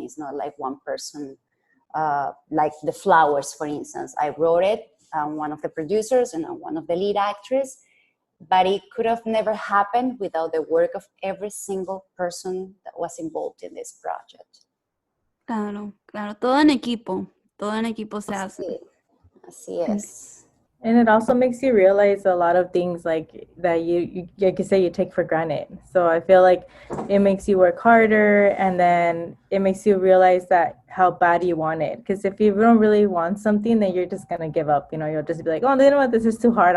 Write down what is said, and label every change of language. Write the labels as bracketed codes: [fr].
[en] It's not like one person, like The Flowers, for instance. I wrote it, one of the producers, and I'm one of the lead actors. But it could have never happened without the work of every single person that was involved in this project. [es] Claro, todo en equipo se hace. Así es. [en] And it also makes you realize a lot of things like that you like you say, you take for granted. So I feel like it makes you work harder, and then it makes you realize that how bad you want it. Because if you don't really want something, then you're just gonna give up. You'll just be like, oh, you know what, this is too hard.